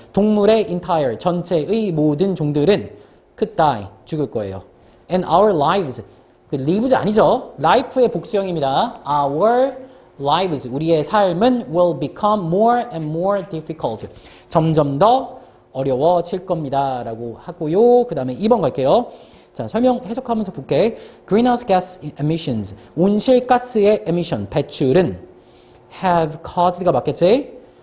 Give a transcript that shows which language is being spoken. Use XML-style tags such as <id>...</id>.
<ko>동물의 entire, 전체의 모든 종들은 could die, 죽을 거예요.</ko> <en>And our lives.</en> <ko>그 lives 아니죠. life의 복수형입니다.</ko> <en>Our lives.</en> <ko>우리의 삶은</ko> <en>will become more and more difficult.</en> <ko>점점 더 어려워질 겁니다. 라고 하고요. 그 다음에 2번 갈게요. 자, 설명 해석하면서 볼게.</ko> <en>Greenhouse gas emissions.</en> <ko>온실가스의 emission, 배출은 have caused가 맞겠지?</ko>